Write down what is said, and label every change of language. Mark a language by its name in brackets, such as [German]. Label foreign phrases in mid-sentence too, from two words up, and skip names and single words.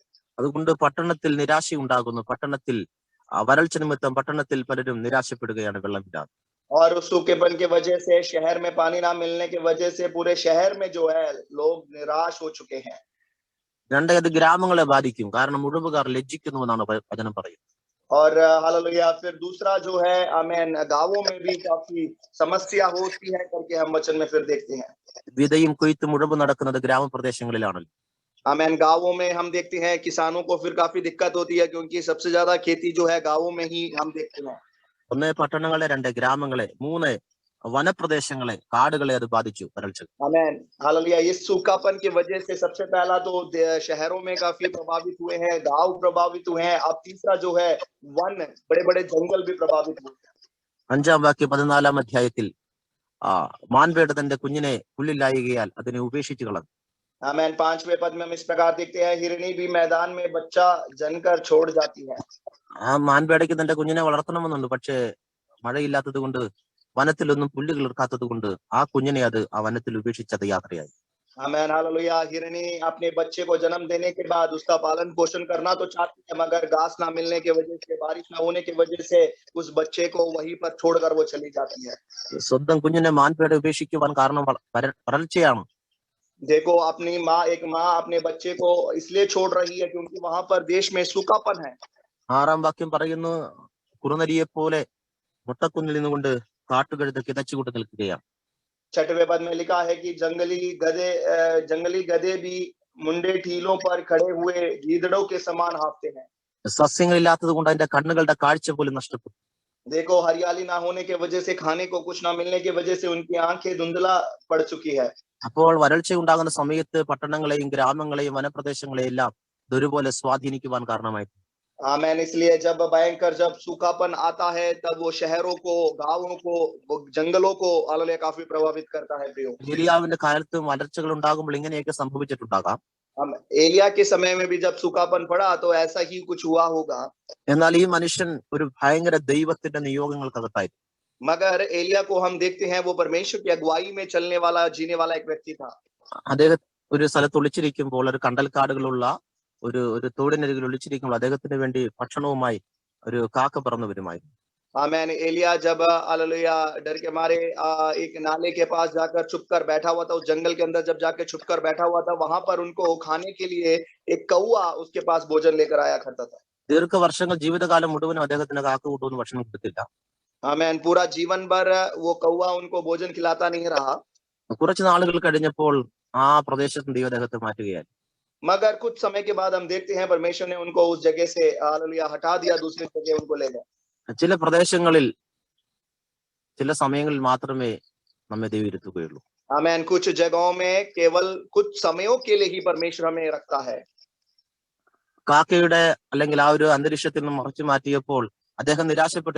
[Malayalam] അതുകൊണ്ട് പട്ടണത്തിൽ നിരാശ ഉണ്ടാകുന്നു. പട്ടണത്തിൽ വരൾച്ച നിമിത്തം പട്ടണത്തിൽ പലരും നിരാശപ്പെടുകയാണ് വെള്ളമില്ലാതെ. [Hindi] और उस सूखेपन की वजह से शहर में पानी ना मिलने की वजह से पूरे शहर में जो है लोग निराश हो चुके हैं। [Malayalam] രണ്ടത് ഗ്രാമങ്ങളെ ബാധിക്കും. കാരണം ഉഴവുകാർ ലജ്ജിക്കുന്നുവെന്നാണ് വചനം പറയുന്നത്. [Hindi] और हालेलुया फिर दूसरा जो है आमेन गांवों में भी काफी समस्या होती है करके हम वचन में फिर देखते हैं। [Malayalam] വിതയും കൊയ്ത്തും ഉഴവ് നടക്കുന്നത് ഗ്രാമപ്രദേശങ്ങളിലാണല്ലോ. [Hindi] आमेन गांवों में हम देखते हैं किसानों को फिर काफी दिक्कत होती है क्योंकि सबसे ज्यादा खेती जो है गांवों में ही हम देखते हैं। [Malayalam] ഒന്ന് പട്ടണങ്ങളെ, രണ്ട് ഗ്രാമങ്ങളെ, മൂന്ന് വനപ്രദേശങ്ങളെ, കാടുകളെ അത് ബാധിച്ചു വരൾച്ച. [Hindi] आमेन हालेलुया। इस सूखापन की वजह से सबसे पहला तो शहरों में काफी प्रभावित हुए हैं, गांव प्रभावित हुए हैं, अब तीसरा जो है वन, बड़े बड़े जंगल भी प्रभावित हुए हैं। [Malayalam] 5-ാം വാക്യം 14-ാം അധ്യായത്തിൽ മാൻപേട തന്റെ കുഞ്ഞിനെ പുല്ലിലായുകയാൽ അതിനെ ഉപേക്ഷിച്ചു കളഞ്ഞു. [Hindi] आमेन 5वें पद में हम इस प्रकार देखते हैं हिरनी भी मैदान में बच्चा जनकर छोड़ जाती है। [Malayalam] ആ മാൻപേടയ്ക്ക് തന്റെ കുഞ്ഞിനെ വളർത്തണമെന്നുണ്ട്. പക്ഷേ മഴയില്ലാത്തത് കൊണ്ട്, വനത്തിലൊന്നും പുല്ല് കിളിർക്കാത്തത് കൊണ്ട് ആ കുഞ്ഞിനെ അത് ആ വനത്തിൽ ഉപേക്ഷിച്ചത് യാത്രയായി. [Hindi] आमेन हालेलुया। हिरनी अपने बच्चे को जन्म देने के बाद उसका पालन पोषण करना तो चाहती है, मगर घास ना मिलने की वजह से, बारिश ना होने की वजह से उस बच्चे को वहीं पर छोड़कर वो चली जाती है। [Malayalam] സ്വന്തം കുഞ്ഞിനെ മാൻപേട ഉപേക്ഷിക്കുവാൻ കാരണം വരൾച്ചയാണ്. [Hindi] देखो एक माँ अपने बच्चे को इसलिए छोड़ रही है क्योंकि वहां पर देश में सूखापन है। [Malayalam] 6-ാം वाक्യം പറയുന്നു, കുറുനരിയെ പോലെ മുട്ടക്കുന്നിൽ നിന്നുകൊണ്ട് കാട്ടുകഴുത കിതച്ചുകൊണ്ട് നിൽക്കുകയാണ്. [Hindi] 6वें पद में लिखा है कि जंगली गधे भी मुंडे ठीलों पर खड़े हुए गीदड़ों के समान हाँफते हैं। [Malayalam] സസ്യങ്ങളില്ലാത്തത് കൊണ്ട് അതിന്റെ കണ്ണുകളുടെ കാഴ്ച പോലും നഷ്ടപ്പെട്ടു. [Hindi] देखो हरियाली ना होने की वजह से, खाने को कुछ ना मिलने की वजह से उनकी आंखें धुंधला पड़ चुकी है। [Malayalam] അപ്പോൾ വരൾച്ച ഉണ്ടാകുന്ന സമയത്ത് പട്ടണങ്ങളെയും ഗ്രാമങ്ങളെയും വനപ്രദേശങ്ങളെയും എല്ലാം ഒരുപോലെ സ്വാധീനിക്കുവാൻ കാരണമായി. [Hindi] आमेन। इसलिए जब सूखापन आता है तब वो शहरों को, गांवों को, जंगलों को हालेलुया काफी प्रभावित करता है। प्रियो [Malayalam] ഏലിയാവിന്റെ കാലത്തും വരൾച്ചകൾ ഉണ്ടാകുമ്പോൾ ഇങ്ങനെയൊക്കെ സംഭവിച്ചിട്ടുണ്ടാകാം. [Hindi] हम एलिया के समय में भी जब सूखापन पड़ा तो ऐसा ही कुछ हुआ होगा। [Malayalam] എന്നാൽ ഈ മനുഷ്യൻ ഒരു ഭയങ്കര ദൈവത്തിന്റെ നിയോഗങ്ങൾക്കകത്തായി. [Hindi] मगर एलिया को हम देखते हैं वो परमेश्वर की अगुवाई में चलने वाला, जीने वाला एक व्यक्ति था। [Malayalam] അദ്ദേഹം ഒരു സ്ഥലത്ത് ഒളിച്ചിരിക്കുമ്പോൾ, ഒരു കണ്ടൽക്കാടുകളുള്ള ഒരു തോടിനരികിൽ ഒളിച്ചിരിക്കുമ്പോൾ അദ്ദേഹത്തിന് വേണ്ടി ഭക്ഷണവുമായി ഒരു കാക്ക പറന്നു വരുമായിരുന്നു. [Hindi] आमेन। एलिया जब हालेलुया डर के मारे एक नाले के पास जाकर छुपकर बैठा हुआ था, उस जंगल के अंदर जब जाके छुपकर बैठा हुआ था, वहां पर उनको खाने के लिए एक कौआ उसके पास भोजन लेकर आया करता था। [Malayalam] ദീർഘവർഷങ്ങൾ ജീവിതകാലം മുഴുവനും അദ്ദേഹത്തിന് കാക്ക കൊണ്ടുവന്ന് ഭക്ഷണം കൊടുത്തില്ല. [Hindi] आमेन। पूरा जीवन भर वो कौआ उनको भोजन खिलाता नहीं रहा, [Malayalam] കുറച്ച് നാളുകൾ കഴിഞ്ഞപ്പോൾ ആ പ്രദേശത്ത് ദൈവം അദ്ദേഹത്തെ മാറ്റുകയായി. [Hindi] मगर कुछ समय के बाद हम देखते हैं परमेश्वर ने उनको उस जगह से हालेलुया हटा दिया, दूसरी जगह उनको ले गए। [Malayalam] ചില പ്രദേശങ്ങളിൽ ചില സമയങ്ങളിൽ മാത്രമേ നമ്മെ ദൈവം ഇരുത്തുകയുള്ളൂ. [Hindi] आमेन। कुछ जगहों में केवल कुछ समयों के लिए ही परमेश्वर हमें रखता है। [Malayalam] കാക്കയുടെ അല്ലെങ്കിൽ ആ ഒരു അന്തരീക്ഷത്തിൽ നിന്ന് മറച്ചു മാറ്റിയപ്പോൾ അദ്ദേഹം നിരാശപ്പെട്ടില്ല.